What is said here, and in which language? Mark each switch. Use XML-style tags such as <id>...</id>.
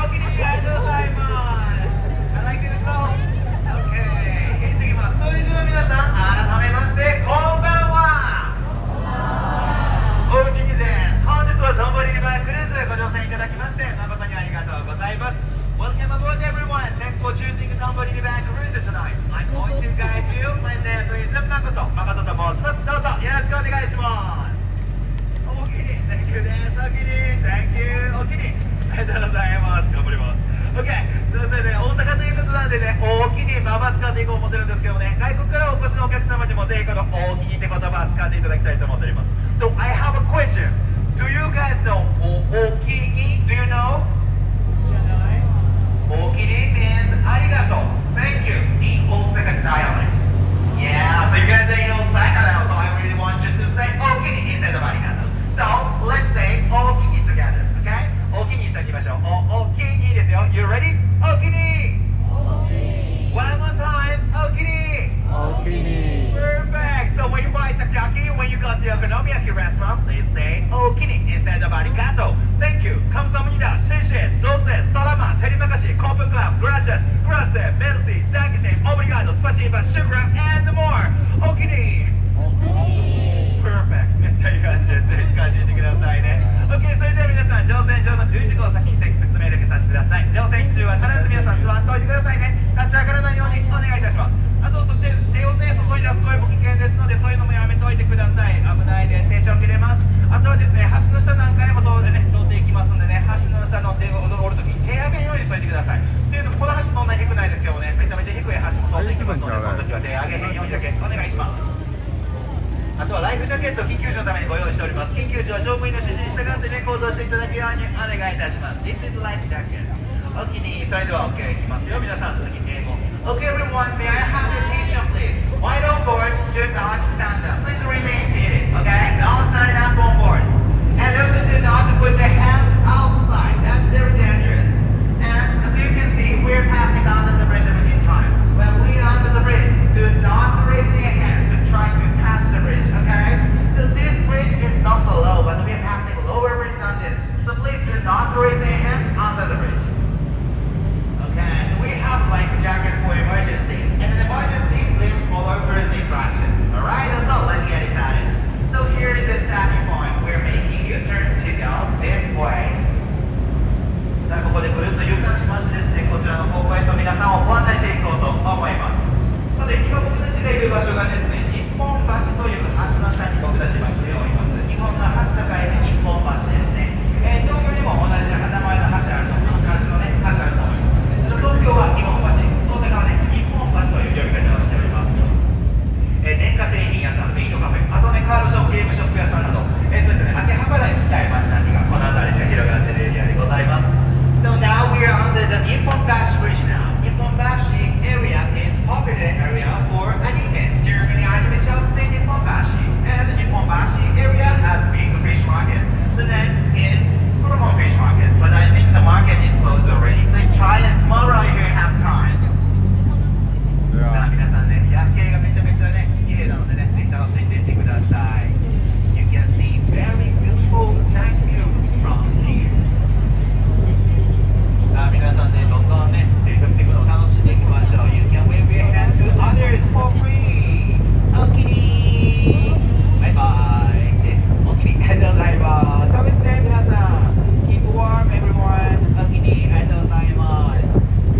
<ja>おきにありがとうございます。</ja> <en>I like it so. Okay.</en> <ja>行ってきます。それでは皆さん改めましてこんばんは。おきにです。本日はトンボリリバークルーズご乗船いただきまして誠にありがとうございます。</ja> <en>Welcome aboard everyone. Thanks for choosing Somebody Back Cruise tonight. I'm going to guide you. My name is Makoto.</en> <ja>Makoto と申します。どうぞよろしくお願いします。おきに、</ja> <en>Thank you</en> <ja>です。おきに、</ja> <en>Thank you。</en> <ja>おきに、ありがとうございます。頑張ります。 OK。それでね、大阪ということなんでね、おきにまま使っていこうと思ってるんですけどね、外国からお越しのお客様にもぜひこのおきにって言葉を使っていただきたいと思っております。</ja> <en>So I have a question. Do you guys know おきに Do you know? おきに means ありがとう Thank you in Osaka dialect. Yeah, so you guys are in Osaka now, so I really want you to say おきに instead of ありがとう. So let's say おきに together, okay?</en> <ja>おきにしておきましょう。おきにですよ.</ja> <en>You ready? おきに One more time. おきに Perfect. So when you buy takoyaki, when you go to Okonomiyaki restaurant, please say おきに instead of ありがとう. Thank you.</en> <ko>감사합니다.</ko> <zh>谢谢.</zh> <en>도세. 살아마. 테리마카시. 코픈클럽. Gracias. Grazie. Merci. Dankeschön. Obrigado. Spasiba. Shukran. And more.</en> <ja>おきに Perfect. めっちゃいい感じです。ぜひ感じてくださいね。 OK。それでは皆さん、乗船上の注意事項を先に説明だけさせてください。乗船中は必ず皆さん座っておいてくださいね。立ち上がらないようにお願いいたします。あと、そして手をね、外に出す声も危険ですので、そういうのもやめておいてください。危ないです。手帳切れます。あとはですね、橋の下何回も通っていきますんでね、橋の下の手を折るときに手上げるようにしといてください。っていうのも、この橋そんなに低くないですけどね、めちゃめちゃ低い橋も通っていきますので、その時は手上げへんようにだけお願いします。あとはライフジャケット緊急時のためにご用意しております。緊急時は乗務員の指示に従ってね、行動していただくようにお願いいたします。</ja> <en>This is life jacket.</en> <ja>おきに、それでは OK いきますよ。皆さん、次英語。</ja> <en>OK everyone, may I have your attention please? While on board, do not stand up. Please remain seated, okay? Don't stand up on board. And also do not put your hands outside. That's very dangerous. And as you can see, we're passing under the bridge in time. When we are under the bridge, do not raise your hand to try to touch the bridge, okay? So this bridge is not so low, but we are passing lower bridge than this. So please do not raise your hand under the bridge. Okay, we have life jackets for emergency. And in emergency, please follow cruise instructions. Alright, so let's get it started. So here is the starting point. We're making U-turn to go this way.</en> <ja>さあ、ここでぐるっと U-turn しましてですね、こちらの方向へと皆さんをご案内していこうと思います。さて、今僕たちがいる場所がですね、日本橋という橋の下に僕たちは来ております。日本の橋と書いて日本橋ですね。東京にも同じ名前の橋あると、漢字のね、橋あると思います。東京は日本橋、大阪はね、日本橋という呼び方をしております。電化製品屋さん、メイドカフェ、あとね、カードショップ、ゲームショップ屋さんなど、そういったね、秋葉原に近い街並みがこの辺りで広がっているエリアでございます。</ja> <en>So now we are under the Nipponbashi Bridge now. Nipponbashi area is popular area for anime. Germany anime shops in Nipponbashi. And the Nipponbashi area has big fish market. The name is Kuromon Fish Market, but I think the market is closed already. Let's try it tomorrow if you have time.</en> <ja>さあ皆さんね、夜景がめちゃめちゃね、綺麗なのでね、ぜひ楽しんでいってください。</ja> <en>You can see very beautiful night view from here.</en> <ja>さあ皆さんね、どんどんね、手振っていくのを楽しんでいきましょう。</ja> <en>You can wave your hand to others for free.</en> <ja>おきにバイバイ。おきにありがとうございます。</ja> <en>Have a nice day</en> <ja>皆さん。</ja> <en>Keep warm everyone.</en> <ja>おきにありがとうございます。</ja>